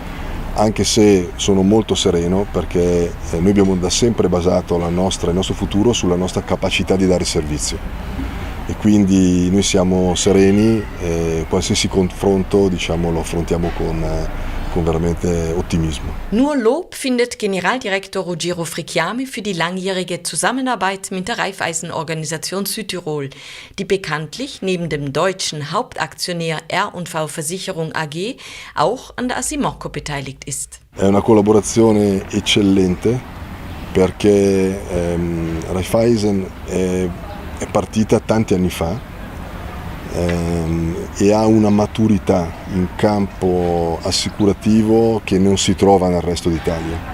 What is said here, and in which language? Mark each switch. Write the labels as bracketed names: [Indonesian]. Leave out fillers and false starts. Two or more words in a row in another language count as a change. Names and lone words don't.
[Italian] Anche se sono molto sereno perché noi abbiamo da sempre basato il nostro futuro sulla nostra capacità di dare servizio e quindi noi siamo sereni e qualsiasi confronto lo affrontiamo con veramente Optimismo. [German] Nur Lob findet Generaldirektor Ruggero Frechiami für die langjährige Zusammenarbeit mit der Raiffeisen-Organisation Südtirol, die bekanntlich neben dem deutschen Hauptaktionär R&V Versicherung AG auch an der Asimocco beteiligt ist. [Italian] È una collaborazione eccellente perché Raiffeisen è partita tanti anni fa e ha una maturità in campo assicurativo che non si trova nel resto d'Italia.